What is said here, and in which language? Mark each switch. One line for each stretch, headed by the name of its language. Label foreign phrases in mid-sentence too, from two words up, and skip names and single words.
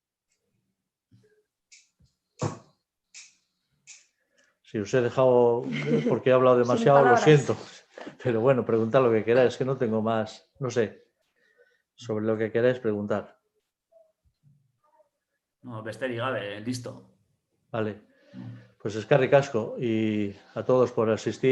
Spanish: Si os he dejado porque he hablado demasiado, lo siento. Pero bueno, preguntad lo que queráis, que no tengo más, no sé, sobre lo que queráis preguntar. No,
Basque: besterik gabe, listo.
Spanish: Vale, pues
Basque: eskerrik asko
Spanish: y a todos por asistir.